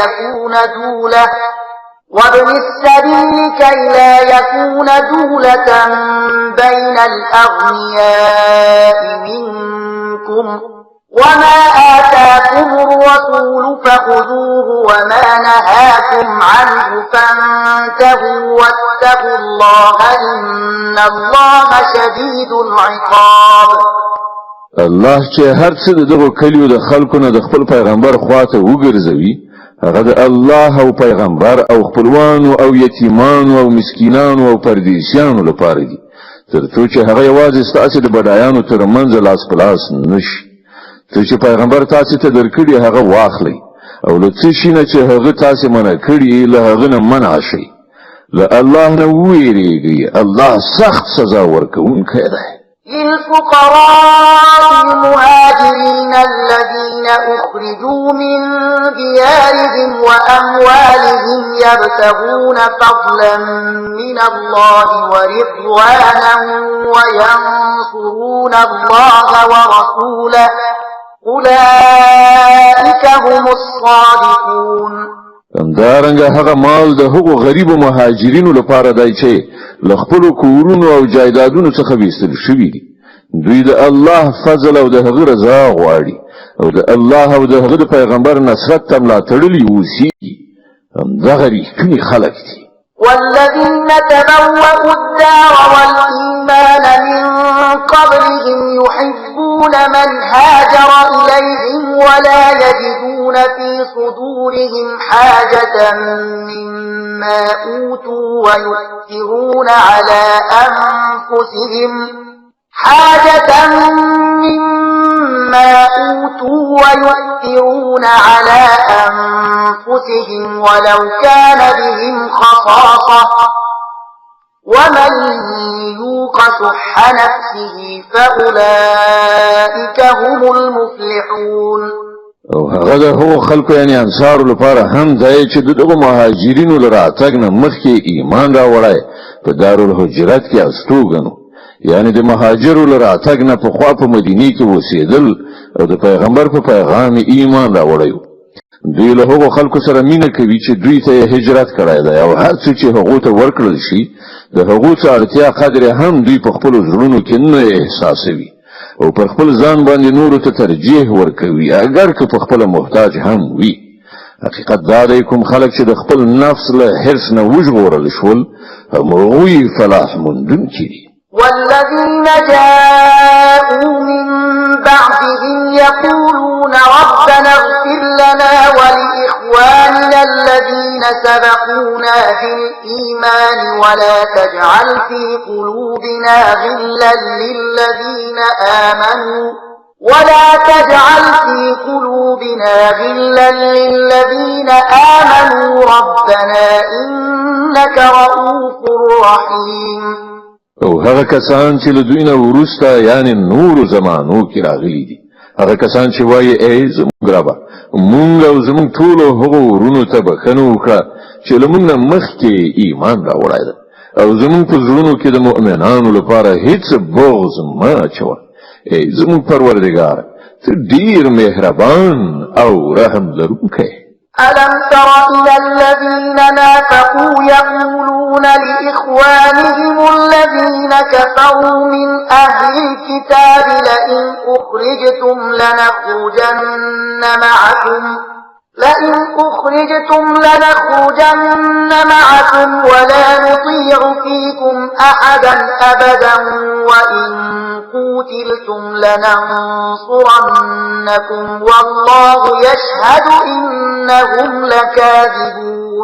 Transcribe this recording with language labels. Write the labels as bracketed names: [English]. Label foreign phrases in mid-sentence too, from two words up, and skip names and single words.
[Arabic] يكون دولة بين الأغنياء منكم وما آتاكم الرسول فخذوه وما نهاكم عنه فانتهوا واتقوا الله إن الله شديد العقاب. [Pashto] الله چې هر څه دغه کلیو د خلکو نه د خپل پیغمبر خواته وګرځوي هغه د الله او پیغمبر او خپلوانو او یتیمانو او مسکینانو او پردیسیانو لپاره دي ترڅو چې هغه یوازې ستاسو د بډایانو ترمنځ لاس په لاس نشي. څه چې پیغمبر تاسو ته درکړي هغه واخلئ او له څه شي نه چې هغه تاسو منع کړي له هغه نه منع شئ. له الله نه ویریږئ، الله سخت سزا ورکوونکی دی. [Arabic] للفقراء المهاجرين الذين أخرجوا من ديارهم وأموالهم يبتغون فضلا من الله ورضوانا وينصرون الله ورسوله أولئك هم الصادقون. [Pashto] همدارنګه هغه مال د هغو غریبو مهاجرینو لپاره دی چې له خپلو کورونو او جایدادونو څخه ویستل شوي دي. دوی د الله فضل او د هغه رضا غواړي او د الله او د هغه د پیغمبر نصرت ته ملاتړلي اوسي. همدغه رښتیني خلک دي. [Arabic] والذين تبوأوا الدار والإيمان من قبلهم يحبون من هاجر إليهم ولا يجدون في صدورهم حاجة مما أوتوا ويؤثرون على أنفسهم ولو كان بهم خصاصة ومن يوق شح نفسه فأولئك هم المفلحون. [Pashto] او هغه هو خلکو یعنی انصار لپاره هم ځای چې دغه مهاجرینو لراتګ نه مخکې ایمان راوړای په دارالهجرت کې استوګنو، یعنی د مهاجرو لراتګ نه په خوا په مدینه کې اوسېدل او د پیغمبر په پیغام ایمان راوړیو. دوی له هغو خلکو سره مینه کوي چې دوی ته هجرت کړی دی او هر څه چې هغو ته ورکړل شي د هغو څه اړتیا قدر هم دوی په خپلو زړونو کې نه احساسوي او پر خپل ځان باندې نورو ته ترجیح ورکوي اگر که په خپل محتاج هم وي. حقیقت دا دی کوم خلک چې د خپل نفس له حرص نه وژغورل شول هغوی فلاح موندونکي دي. [Arabic] والذين جاءوا من بعدهم يقولون ربنا اغفر لنا ولإخواننا الذين سبقونا بالإيمان ولا تجعل في قلوبنا غلا للذين آمنوا ربنا إنك رؤوف رحيم. [Pashto] او هغه کسان چې له دوی نه وروسته یعنی نور زمانو کې راغلي دي، هغه کسان چې وایي ای زموږ ربه مونږ او زموږ ټولو هغو ورونو ته بښنه وکړه چې له موږ نه مخکې ایمان راوړی ده او زموږ په زړونو کې د مؤمنانو لپاره هیڅ بغض مه اچوه. ای زموږ پروردګاره ته ډېر مهربان او رحم لرونکی. [Arabic] ألم تر إلى الذين نافقوا يقولون لإخوانهم الذين كفروا من أهل الكتاب لئن أخرجتم لنخرجن معكم ولا نطيع فيكم أحدا أبدا وإن قوتلتم لننصرنكم والله يشهد إنهم لكاذبون.